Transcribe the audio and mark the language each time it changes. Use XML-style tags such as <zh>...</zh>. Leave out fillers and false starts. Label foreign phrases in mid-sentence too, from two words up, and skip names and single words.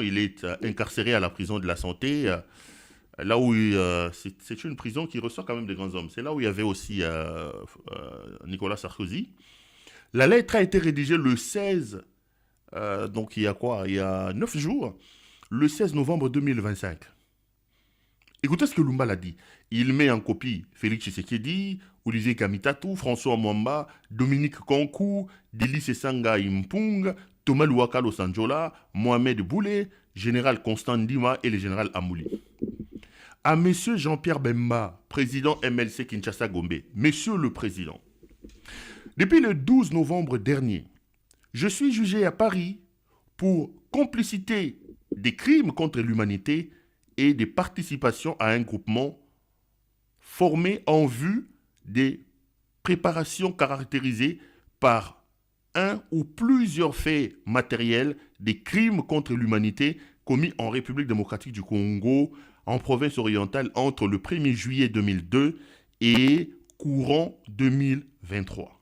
<fr>Il est incarcéré à la prison de la Santé, là où c'est une prison qui reçoit quand même des grands hommes. C'est là où il y avait aussi Nicolas Sarkozy. La lettre a été rédigée le 16, donc il y a quoi? Il y a 9 jours, le 16 novembre 2025. Écoutez ce que Lumbala dit. Il met en copie Félix Tshisekedi, Olivier Kamitatou, François Mwamba, Dominique Konkou, Délice Sanga Impung, Thomas Louakalo Sanjola, Mohamed Boulé, Général Constant Ndima et le Général Amouli. À Monsieur Jean-Pierre Bemba, président MLC Kinshasa Gombe, Monsieur le Président, depuis le 12 novembre dernier, je suis jugé à Paris pour complicité des crimes contre l'humanité et des participations à un groupement formé en vue des préparations caractérisées par un ou plusieurs faits matériels des crimes contre l'humanité commis en République démocratique du Congo, en province orientale, entre le 1er juillet 2002 et courant 2023.</fr>